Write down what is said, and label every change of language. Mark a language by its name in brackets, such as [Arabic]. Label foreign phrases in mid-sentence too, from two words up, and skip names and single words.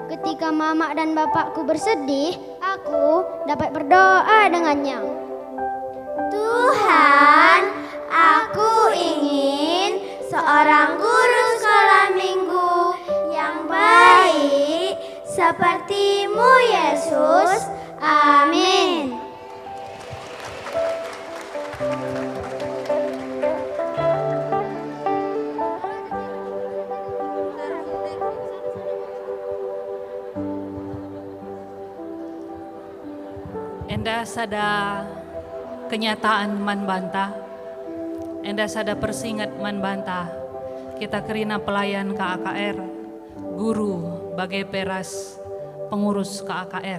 [Indonesian] Ketika mama dan bapakku bersedih, aku dapat berdoa dengannya. Tuhan, aku ingin seorang guru sekolah minggu yang baik seperti-Mu, Yesus. Amin. [Batak Karo] Enda sada kenyataan man banta, enda sada persingat man banta, kita kerina pelayan KAKR, guru bagai peras pengurus KAKR.